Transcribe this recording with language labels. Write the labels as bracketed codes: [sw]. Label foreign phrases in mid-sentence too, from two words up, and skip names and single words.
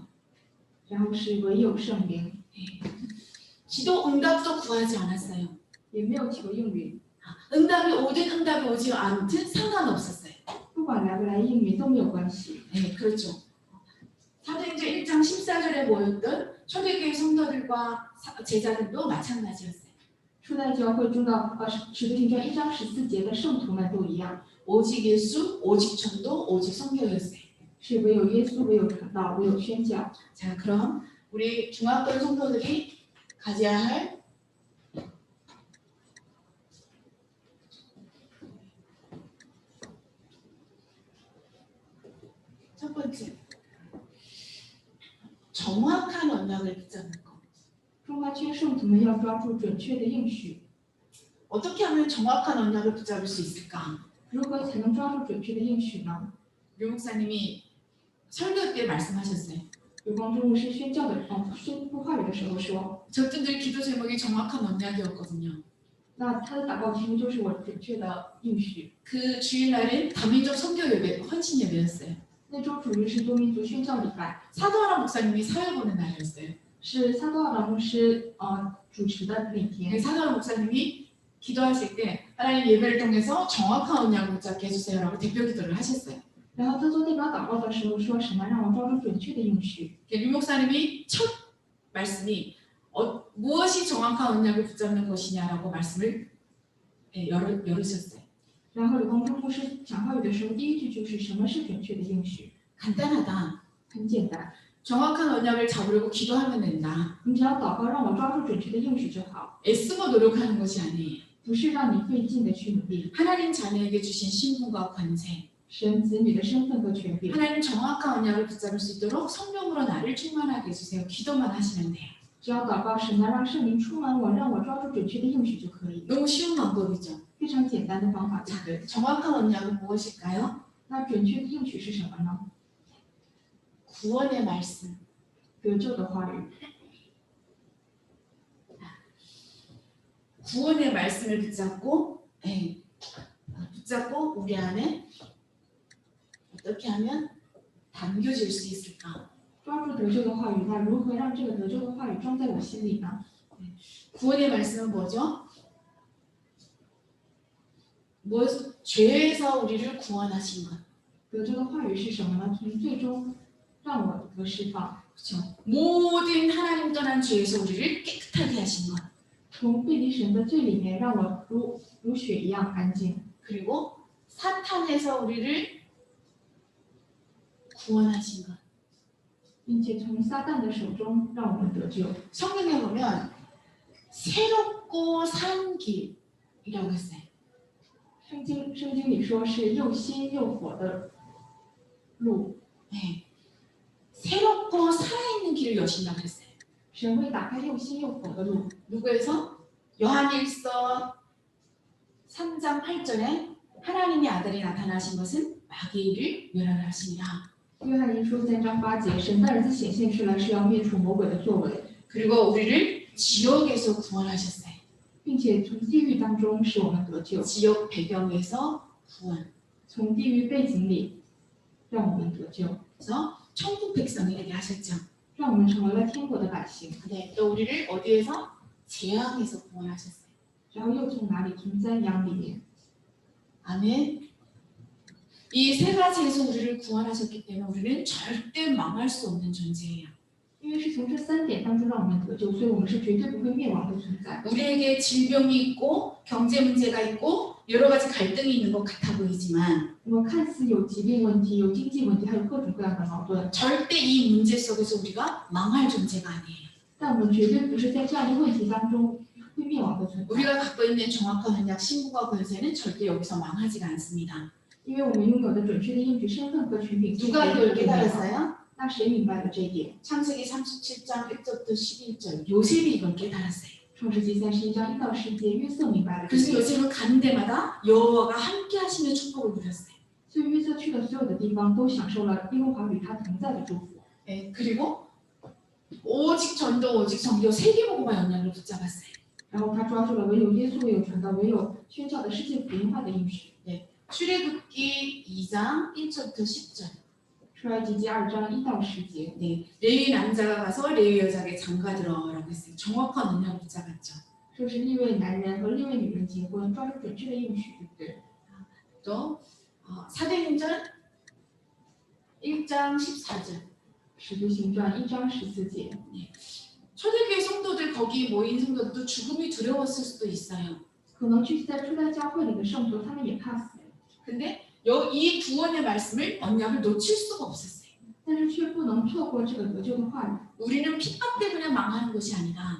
[zh] 然后是唯有圣灵， [ko] 기도 응답도 구하지 않았어요. [zh] 也没有求应允， [ko] 응답이 오든 응답이 오지 않든 상관없었어요. [zh] 不管来不来应允都没有关系。 [ko] 네, 그렇죠. 사도행전 1장 14절에 모였던 초대교회 성도들과 제자들도 마찬가지였어요. [zh] 初代教会中的使徒行传1章14节的圣徒们都一样， [ko] 오직 예수, 오직 전도, 오직 성교였어요. [zh] 是唯有耶稣，唯有传道，唯有宣教。 [ko] 자, 그럼 우리 중학교 성도들이 가져야 할 첫 번째, 정확한 언약을 붙잡는 것. [zh] 中华圈圣徒们要抓住准确的应许， [ko] 어떻게 하면 정확한 언약을 붙잡을 수 있을까? [zh] 如何才能抓住准确的应许呢？ [ko] 류 목사님이 설교 때 말씀하셨어요. [zh] 有光之牧师宣教的宣布话语的时候说， [ko] 저분들 기도 제목이 정확한 언약이었거든요. [zh] 那他的祷告题目就是我准确的应许。 [ko] 그 주일날은 다민족 선교 예배, 헌신 예배였어요. [zh] 那周主日是多民族宣教礼拜， [ko] 사도하나 목사님이 사회 보는 날이었어요. [zh] 是撒多尔牧师主持的那天。 [ko] 사도하나 목사님이 기도하실 때 하나님 예배를 통해서 정확한 언약을 붙잡게 해주세요라고 대표 기도를 하셨어요. [zh] 然后他做代表祷告的时候说什么？让我抓住准确的应许。 [ko] 류 목사님이 첫 말씀이 무엇이 정확한 언약을 붙잡는 것이냐라고 말씀을 열으셨어요. [zh] 然后有光之牧师讲话语的时候，第一句就是什么是准确的应许？ [ko] 간단하다. [zh] 很简单， [ko] 정확한 언약을 잡으려고 기도하면 된다. [zh] 你只要祷告让我抓住准确的应许就好， [ko] 애쓰고 노력하는 것이 아니에요. [zh] 不是让你费劲的去努力。 [ko] 하나님 자녀에게 주신 신분과 권세, [zh] 神子女的身份和权柄， [ko] 하나님 정확한 언약을 붙잡을 수 있도록 성령으로 나를 충만하게 해주세요. 기도만 하시면 돼요. [zh] 只要祷告神呢，让圣灵充满我，让我抓住准确的应许就可以， [ko] 너무 쉬운 방법이죠. [zh] 非常简单的方法，对不对？ [ko] 정확한 언약은 무엇일까요? [zh] 那准确的应许是什么呢？ [ko] 구원의 말씀. [zh] 得救的话语， [ko] 구원의 말씀을 붙잡고, 붙잡고 우리 안에 어떻게 하면 담겨질 수 있을까? [zh] 抓住得救的话语，那如何让这个得救的话语装在我心里呢？ [ko] 구원의 말씀은 뭐죠? 죄에서 우리를 구원하신 것. [zh] 得救的话语是什么呢？从最终让我得释放， [ko] 그렇죠. 모든 하나님 떠난 죄에서 우리를 깨끗하게 하신 것. [zh] 从背离神的罪里面让我如雪一样干净， [ko] 그리고 사탄에서 우리를 구원하신 것. [zh] 并且从撒旦的手中让我们得救。 [ko] 성경에 보면 새롭고 산 길이라고 했어요. [zh] 圣经里说是又新又活的路， [ko] 네. 새롭고 살아있는 길을 여신다고 했어요. [zh] 神会打开又新又活的路。 [ko] 누구에서? 요한일서 3장 8절에 하나님의 아들이 나타나신 것은 마귀를 멸하시니라. [zh] 约翰一书3章8节，神的儿子显现出来是要灭除魔鬼的作为， [ko] 그리고 우리를 지옥에서 구원하셨어요. [zh] 并且从地狱当中使我们得救， [ko] 지옥 배경에서 구원. [zh] 从地狱背景里让我们得救， [ko] 그래서 천국 백성이 되게 하셨죠. [zh] 让我们成为了天国的百姓。 [ko] 네, 또 우리를 어디에서? 재앙에서 구원하셨어요. [zh] 然后又从哪里？从灾殃里面。 [ko] 아멘. 이 세 가지에서 우리를 구원하셨기 때문에 우리는 절대 망할 수 없는 존재예요. [zh] 因为是从这3点当中让我们得救，所以我们是绝对不会灭亡的存在。 [ko] 우리에게 질병이 있고 경제 문제가 있고 여러 가지 갈등이 있는 것 같아 보이지만 [zh] 我们看似有疾病问题、有经济问题，还有各种各样的矛盾， [ko] 절대 이 문제 속에서 우리가 망할 존재가 아니에요. [zh] 但我们绝对不是在这样的问题当中会灭亡的存在。 [ko] 우리가 갖고 있는 정확한 언약 신분과 권세는 절대 여기서 망하지가 않습니다. [zh] 因为我们拥有的准确的应许身份和权柄， [ko] 누가 이걸 깨달았어요? [zh] 那谁明白了这一点？ [ko] 창세기 37장 1절부터 11절 요셉이 이걸 깨달았어요. [zh] 创世纪31章1到10节，约瑟明白了这一 [ko] 그래서 [zh] 点， [ko] 요셉은 가는 데마다 여호와가 함께 하시는 축복을 누렸어요. [zh] 所以约瑟去的所有的地方都享受了耶和华与他同在的祝福。 [ko] 네, 그리고 오직 전도 오직 정교 세계복음화 연약을 붙잡았어요. [zh] 然后他抓住了唯有耶稣、唯有传道、唯有宣教的世界福音化的应许。 [ko] 출애굽기 2장 1절부터 10절. [zh] 出埃及记2章1到10节， [ko] 네, 레위 남자가 가서 레위 여자에게 장가들어라고 했어요. 정확한 언약을 붙잡았죠. [zh] 说是利未男人和利未女人结婚，抓住准确的应许，对不对？ [ko] 또 사도행전 1장 14절. [zh] 使徒行传1章14节， [ko] 초대교회 성도들 거기 모인 성도들도 죽음이 두려웠을 수도 있어요. [zh] 可能聚集在初代教会里的圣徒，他们也怕死， [ko] 근데 이 구원의 말씀을 언약을 놓칠 수가 없었어요. [zh] 但是却不能错过这个得救的话语。 [ko] 우리는 핍박 때문에 망하는 것이 아니라